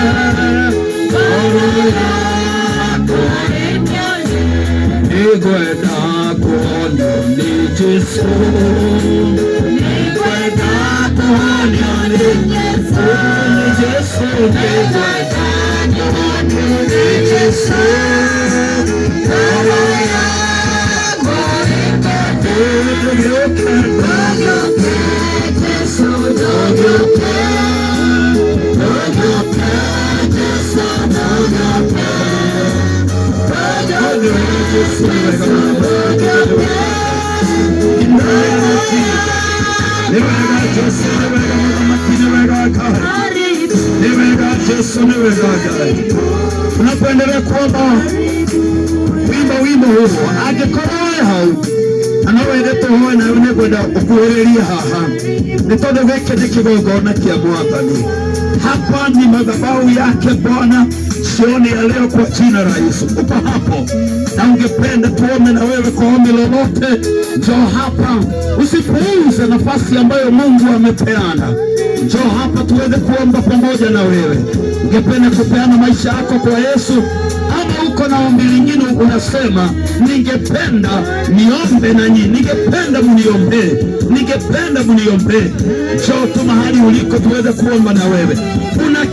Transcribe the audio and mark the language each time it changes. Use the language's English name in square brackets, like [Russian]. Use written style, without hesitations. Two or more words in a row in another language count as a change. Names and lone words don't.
[Kikuyu] nigwenda kuonyo ni Yesu, nigwenda kuonyo ni Yesu, ni Yesu, nigwenda kuonyo ni Yesu, [Swahili] roho yangu ipate. Dogyoke, dogyoke Yesu, dogyoke, dogyoke Yesu, dogyoke, unapoendelea kuomba wimbo huo [Kikuyu] angĩkorwo hau anawendete hoe nawe nĩngwenda ũkuhĩrĩrie haha nĩ tondũ gĩkĩ nĩ kĩgongona kĩa Mwathani. [Swahili] Hapa ni madhabahu yake Bwana jioni ya leo kwa jina la Yesu. Uko hapo na ungependa tuombe na wewe kwa ombi lolote, njoo hapa. Usipuuze nafasi ambayo Mungu amepeana. Njoo hapa tuweze kuomba pamoja na wewe. Ungependa kupeana maisha yako kwa Yesu, ama uko na ombi lingine unasema ningependa niombe na nyinyi, ningependa mniombee, ningependa mniombee, njoo tu mahali uliko tuweze kuomba na wewe.